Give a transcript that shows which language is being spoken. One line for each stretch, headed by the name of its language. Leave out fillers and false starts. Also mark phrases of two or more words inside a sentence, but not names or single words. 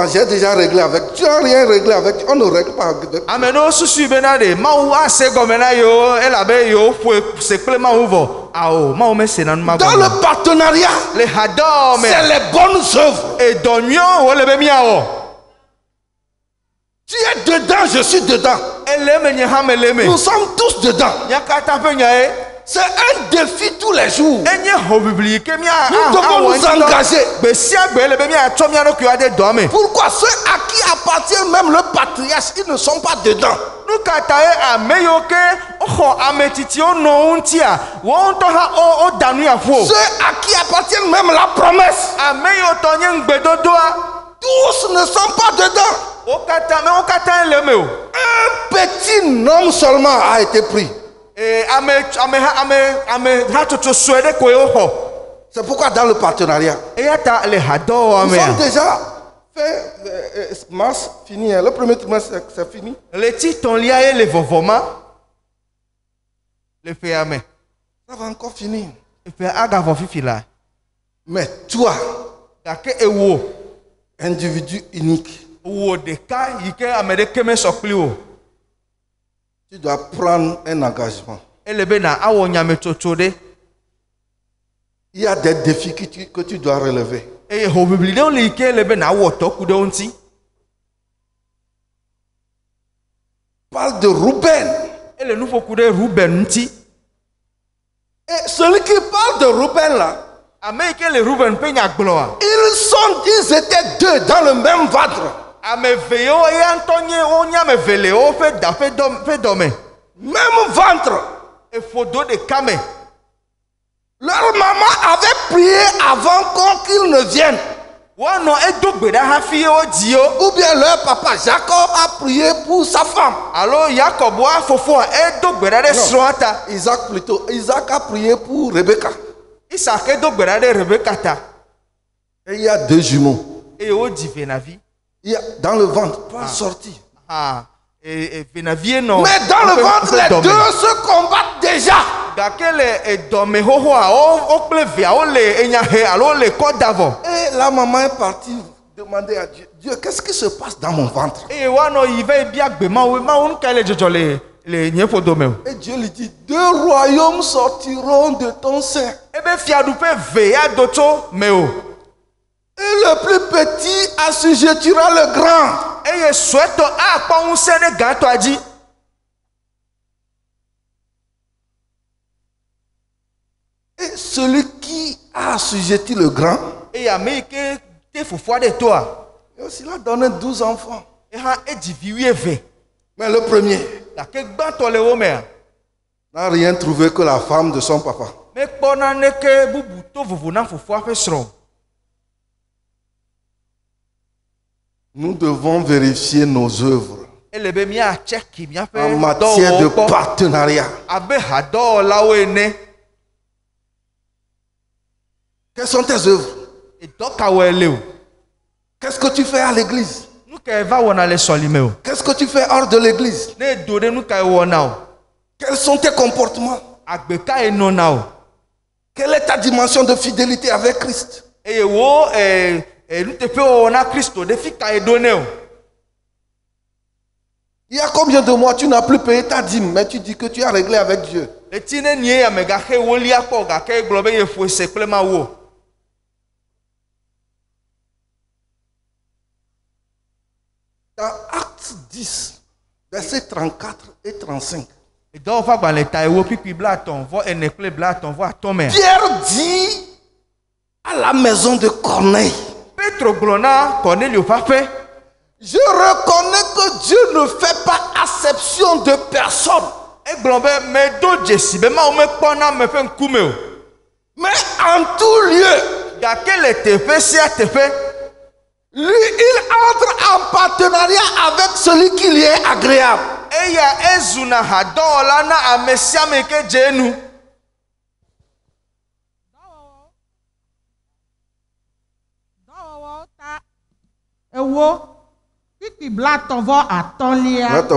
French: J'ai déjà réglé avec. Tu n'as rien réglé avec. On ne règle pas avec.
Ewe: Ame ɖewo susu bena ɖe Mawu ase gɔme na yewo elabe yewo ƒoe se kple Mawu vɔ. Awo, Mawu mesena nu ma
French: Dans
Ewe: gɔme.
French: le partenariat,
Ewe: Le hadɔ me
French: c'est les bonnes œuvres.
Ewe: edɔ nyuiwo wole be miawɔ.
French: Tu es dedans, je suis dedans.
Ewe: Ele eme nye hã mele eme.
French: Nous sommes tous dedans.
Ewe: Mía katã ƒe nya ye.
French: C'est un défi tous les jours.
Ewe: Enye hoʋiʋli yi ke
French: Nous devons nous engager.
Ewe: Gbe sia gbe ele be miatsɔ mía ɖokuiwo ɖe dɔa me.
French: Pourquoi ceux à qui appartient même le patriarche, ils ne sont pas dedans.
Ewe: Nu ka ta ye ame yiwo ke woxɔ ame tsitsiwo nɔ wo ŋutia woawo ŋutɔ hã woda nu ya ƒu o.
French: Ceux à qui appartient même la promesse.
Ewe: Ame yiwo tɔ nye ŋugbedodoa.
French: Tous ne sont pas dedans.
Ewe: Wo katã me wo katã le me o.
French: Un petit nombre seulement a été pris.
Ewe: Ame hatsotso sue ɖe koe wo xɔ.
French: C'est pourquoi dans le partenariat,
Ewe: Eya ta le hadɔ
French: nous
Ewe: mea.
French: sommes déjà fait mars fini. Le premier trimestre c'est fini.
Ewe: Le titɔlia ye le vɔvɔma. Le fea me.
French: Ça va encore finir.
Ewe: Fea agavɔ fifi la.
French: Mais toi,
Ewe: Gake ewo.
French: individu unique,
Ewe: Wo ɖeka yi ke ame ɖeke me sɔ kpli o.
French: tu dois prendre un engagement.
Ewe: Ele be na awɔ nyametsotso ɖe.
French: Il y a des défis que tu dois relever.
Ewe: Eye hoʋiʋli ɖewo le yi ke ele be na awɔ tɔku ɖe wo ŋuti.
French: Parle de Ruben.
Ewe: Ele nuƒoku ɖe Ruben ŋuti.
French: Et celui qui parle de Ruben là,
Ewe: Ame yi ke le Ruben ƒe nya gblɔa.
French: ils étaient deux dans le même ventre.
Ewe: Ame eve yewo ya ŋutɔ nye wo nye ame eve le wo ƒe da ƒe dɔme.
French: Même ventre.
Ewe: Eƒodo ɖeka me.
French: Leur maman avait prié avant qu'ils ne viennent.
Ewe: Woanɔ edo gbe ɖa hafi wo dzi wo.
French: Ou bien leur papa Jacob a prié pour sa femme.
Ewe: Alo Yakob wa fofoa edo gbe ɖa ɖe srɔ̃a ta.
French: Isaac plutôt. Isaac a prié pour Rebecca.
Ewe: Isaac edo gbe ɖa ɖe Rebeka ta.
French: Et il y a deux jumeaux.
Ewe: Eye wodzi venavi.
French: Il y a dans le ventre, pas sorti.
Ewe: Venavie nɔ.
French: Mais dans le ventre, les deux se combattent déjà.
Ewe: Gake le edɔme xoxoa wo kple via wo le enya he alo le kɔ da vɔ.
French: Et la maman est partie demander à Dieu, Dieu, qu'est-ce qui se passe dans mon ventre?
Ewe: Eye woanɔ yi va bia gbe mawu nu ka le dzɔdzɔ le nye ƒodo me o.
French: Et Dieu lui dit, deux royaumes sortiront de ton sein.
Ewe: Ebe fiaɖuƒe ve ya do tso me o.
French: Et le plus petit assujettira le grand.
Ewe: Eye suetɔ akpɔ ŋusẽ ɖe gãtɔa dzi.
French: Et celui qui a assujetti le grand,
Ewe: Eye ame yi ke te fofoa ɖe toa.
French: et aussi il a donné 12 enfants.
Ewe: Eha edzi vi 12.
French: Mais le premier
Ewe: Gake gbãtɔ le wo mea.
French: n'a rien trouvé que la femme de son papa.
Ewe: Mekpɔ naneke bubu to vovo na fofoa ƒe srɔ̃.
French: Nous devons vérifier nos œuvres
Ewe: Ele be míatsɛki míaƒe
French: en matière de
Ewe: dɔwɔwɔ gbɔ
French: partenariat.
Ewe: abe hadɔwɔlawo ene.
French: Quelles sont tes œuvres?
Ewe: Edɔkawoe le o.
French: Qu'est-ce que tu fais à l'église?
Ewe: Nu ka eva wɔna le sɔlime o.
French: Qu'est-ce que tu fais hors de l'église?
Ewe: Ne edo ɖe nu ka wɔna o.
French: Quels sont tes comportements?
Ewe: Agbe ka enɔna o.
French: Quelle est ta dimension de fidélité avec Christ?
Ewe: Eye wo nuteƒe wɔwɔ na Kristo ɖe fi ka eɖo ne o.
French: Il y a combien de mois tu n'as plus payé ta dîme, mais tu dis que tu as réglé avec Dieu?
Ewe: Eti ne nie ame gaxe wolia kpɔ gake egblɔ be yeƒo se kple Mawu o.
French: Dans Acte 10, versets 34 et 35,
Ewe: Edɔwɔƒe agbalẽ ta ewo kpikpi blaetɔ̃ vɔ ene kple blaetɔ̃ vɔ atɔ̃ me.
French: Pierre dit à la maison de Corneille,
Ewe: Petro gblɔ na Cornelio ƒe aƒe.
French: je reconnais que Dieu ne fait pas acception de personne,
Ewe: Egblɔ be medo dzesi be Mawu mekpɔna ame ƒe ŋkume o.
French: mais en tout lieu,
Ewe: Gake le teƒe sia teƒe,
French: lui, il entre en partenariat avec celui qui lui est agréable.
Ewe: eya ezuna hadɔwɔla na ame sia ame ke dze enu. Dɔwɔwɔ ta ewo kpikpi blatɔ vɔ atɔ̃lia.